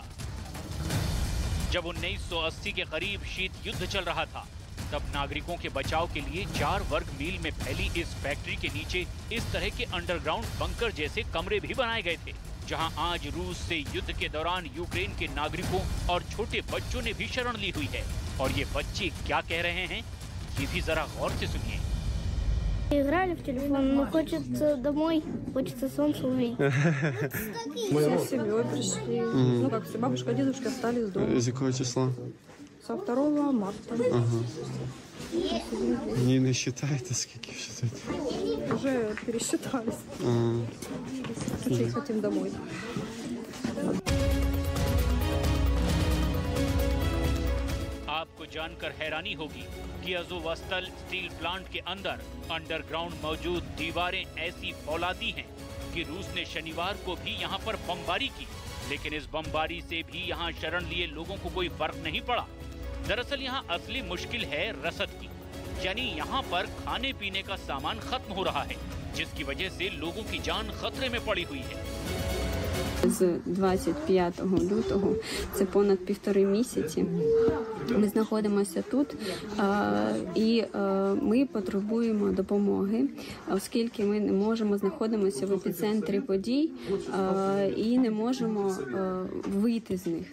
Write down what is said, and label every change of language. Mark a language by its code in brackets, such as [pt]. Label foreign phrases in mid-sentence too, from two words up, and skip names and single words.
[hi] जब 1980 के करीब शीत युद्ध चल रहा था, तब नागरिकों के बचाव के लिए 4 वर्ग मील में फैली इस फैक्ट्री के नीचे इस तरह के [en] underground bunker [hi] जैसे कमरे भी बनाए गए थे, जहां आज रूस से युद्ध के दौरान यूक्रेन के नागरिकों और छोटे बच्चों ने भी शरण ली हुई है। और ये बच्चे क्या कह रहे हैं, ये भी जरा गौर से सुनिए। [ru] Играли в телефон, но хочется домой, хочется солнце увидеть. Мы с семьей пришли. Ну, как все, бабушка, дедушка остались дома. [uk] З якого числа? [ru] Со 2 марта. [uk] Ні, не вважаєте, скільки вже тут? [ru] Уже пересчитались. Очень хотим домой. [hi] आपको जानकर हैरानी होगी कि अज़ोवस्टल [en] steel plant [hi] के अंदर अंडरग्राउंड मौजूद दीवारें ऐसी फौलादी हैं कि रूस ने शनिवार को भी यहां पर बमबारी की, लेकिन इस बमबारी से भी यहां शरण लिए लोगों को कोई फर्क नहीं पड़ा। दरअसल यहां असली मुश्किल है रसद की, यानी यहां पर खाने पीने का सामान खत्म हो रहा है, जिसकी वजह से लोगों की जान खतरे में पड़ी हुई है। [uk] З 25 лютого, це понад 1,5 місяці, ми знаходимося тут і ми потребуємо допомоги, оскільки ми не можемо, знаходимося в епіцентрі подій і не можемо вийти з них.